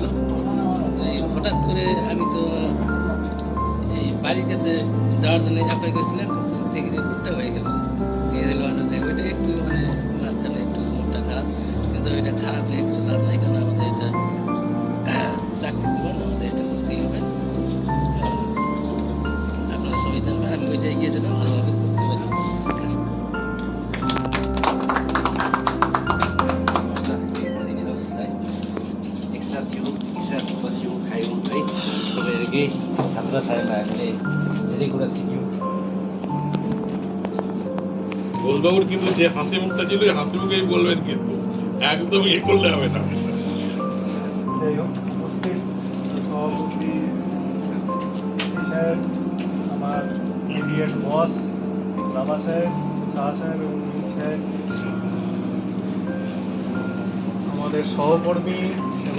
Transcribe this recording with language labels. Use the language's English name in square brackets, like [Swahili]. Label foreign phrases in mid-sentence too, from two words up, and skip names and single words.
[Bangla] তো এই হঠাৎ করে আমি তো এই বাড়ির কাছে যাওয়ার জন্য অ্যাপ্লাই করেছিলাম, কিন্তু দেখি যে ভুট্টা হয়ে গেল, দিয়ে দিল ওইটা একটু মানে মাঝখানে একটু মনটা খারাপ, কিন্তু এটা খারাপ হয়ে কিছু লাভ নাই, কারণ আমাদের এটা চাকরি জীবন, আমাদের এটা করতেই হবে। আপনারা সবাই জানবেন আমি ওই জায়গায় গিয়ে যেন ভালোভাবে করতে পারি কাজটা। [Nepali] एकसाथ थियौँ, एकसाथ बस्यौँ, खायौँ है। तपाईँहरूकै छात्रछायामा हामीले धेरै कुरा सिक्यौँ। [Bangla] ঘোষবাবুর কিন্তু যে হাসি মুখটা ছিল এই হাসি মুখেই বলবেন, কিন্তু একদম ইয়ে করলে হবে না। যাই হোক, উপস্থিত সভাপতি সি সাহেব, আমার [English] immediate boss [Bangla] বাবা সাহেব, শাহ সাহেব এবং মিন সাহেব, আমাদের সহকর্মী এবং